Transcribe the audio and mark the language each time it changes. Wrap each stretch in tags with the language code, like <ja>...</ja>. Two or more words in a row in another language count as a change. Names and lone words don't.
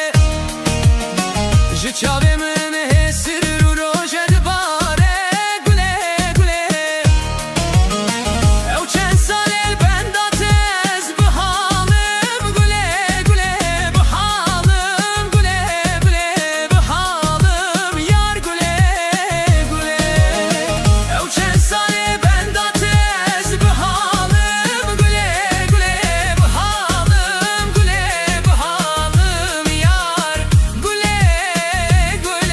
<ku>ji çavê min hêsir û roje dibare</ku> <tr>güle güle</tr> <ku>ew çend salê benda tez bi halim</ku> <tr>güle güle</tr> <ku>bi halim</ku> <tr>güle güle</tr> <ku>bi halim yar</ku> <tr>güle güle</tr> <ku>ew çend salê benda tez bi halim</ku> <tr>güle güle</tr> <ku>bi halim güle bi halim yar</ku> <tr>güle güle.</tr>